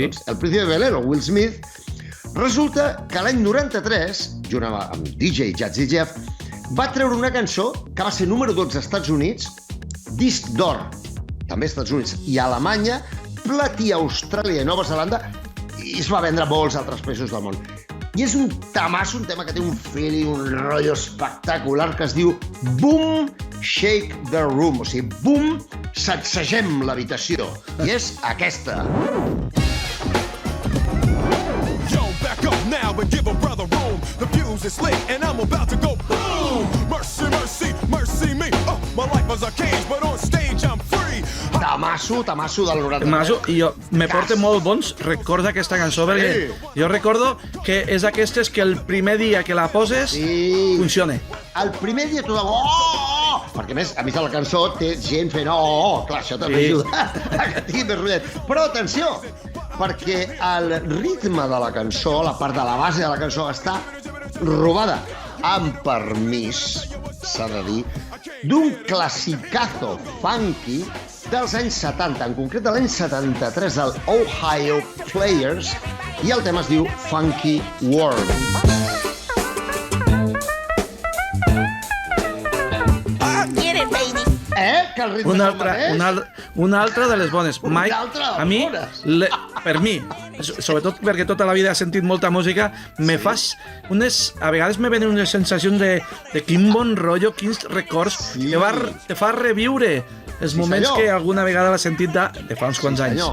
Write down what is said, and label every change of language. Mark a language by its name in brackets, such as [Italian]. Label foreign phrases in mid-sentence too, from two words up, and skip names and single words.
[Catalan] Doncs el Príncipe de Bel-Air, o Will Smith, resulta que l'any 93, junt amb DJ Jazzy Jeff, va treure una cançó que va ser número 12 als Estats Units, disc d'or, també als Estats Units, i a Alemanya, platí a Austràlia i Nova Zelanda, i es va vendre a molts altres països del món. I és un tamasso, un tema que té un feeling, un rotllo espectacular, que es diu Boom, Shake the Room, o sigui, boom, sacsegem l'habitació. I és aquesta. [English] Yo, back up now and give a brother room. The fuse is lit and I'm about to go boom. Mercy, mercy, mercy me. Oh, my life was a cage, but on stage I'm free. [Catalan] Tamasso del 93. Tamasso, i jo me porta molt bons records d'aquesta cançó, perquè jo recordo que és d'aquestes que el primer dia que la poses funciona. El primer dia tothom... Oh! Perquè a més de la cançó té gent fent clar, això també ajuda a que tingui més rotllet. Però atenció, perquè el ritme de la cançó, la part de la base de la cançó, està robada, amb permís, s'ha de dir, d'un classicazo funky dels anys 70, en concret de l'any 73, del Ohio Players, i el tema es diu Funky World. [English] Get it, baby. [Catalan] Que el ritme és el mateix? Una altra de les bones. Mai, a mi, per mi, sobretot perquè tota la vida he sentit molta música, a vegades me venen unes sensacions de quin bon rotllo, quins records, te fa reviure els moments que alguna vegada l'has sentit de fa uns quants anys.